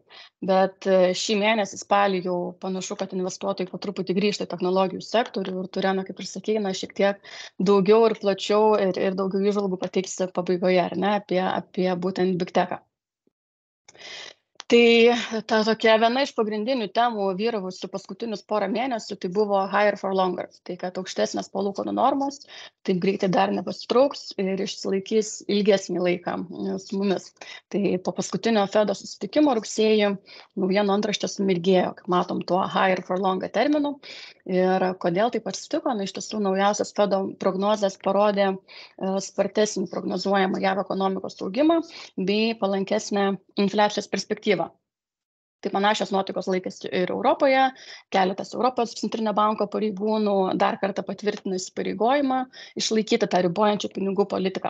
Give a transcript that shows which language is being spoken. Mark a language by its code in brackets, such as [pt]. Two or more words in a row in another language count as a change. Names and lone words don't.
[lt] Bet šį mėnesį spalį jau panašu, kad investuotojai po truputį grįžta į technologijų sektorių ir turėjome, kaip ir sakykime, šiek tiek daugiau ir plačiau ir daugiau įžvalgų pateiks pabaigoje, ar ne, apie būtent Big Techą. Tai ta tokia viena iš pagrindinių temų vyravusių paskutinius porą mėnesių, tai buvo [en] higher for longer. [lt] Tai kad aukštesnės palūkanų normos taip greitai dar nepasitrauks ir išsilaikys ilgesnį laiką su mumis. Tai po paskutinio Fedo susitikimo rugsėjį naujienų antraštės sumirgėjo, kaip matom, tuo [en] higher for longer [lt] terminu. Ir kodėl taip atsitiko? Iš tiesų naujausias Fedo prognozės parodė spartesnį prognozuojamą JAV ekonomikos augimą bei palankesnę infliacijos perspektyvą. Tai panašios nuotaikos laikėsi ir Europoje, keletas Europos centrinio banko pareigūnų dar kartą patvirtina įsipareigojimą išlaikyti tą ribojančią pinigų politiką.